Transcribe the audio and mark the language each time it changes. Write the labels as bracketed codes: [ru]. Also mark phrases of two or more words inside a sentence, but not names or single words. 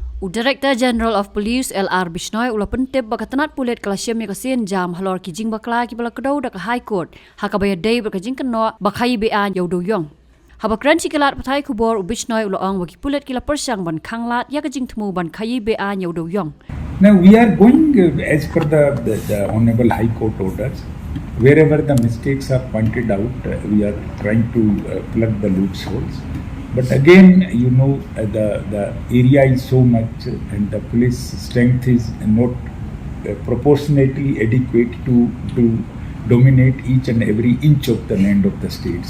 [en] Director General of Police [kha] LR Bishnoi ula pentep bakatanat pulit kalasiam ya kasien jam halor ki jingbakla ki bala kdew dak [en] High Court [kha] hakabaya day bakajing keno bakai bean yaudo yong. Habakran sikalat patai kubor Bishnoi ula ang waki pulit kila persang ban kanglat ya kajing temu ban kai bean yaudo yong. [en] Now we are going as per the Honorable High Court orders. Wherever the mistakes are pointed out, we are trying to plug the loopholes. But again, the area is so much and the police strength is not proportionately adequate to dominate each and every inch of the land of the states.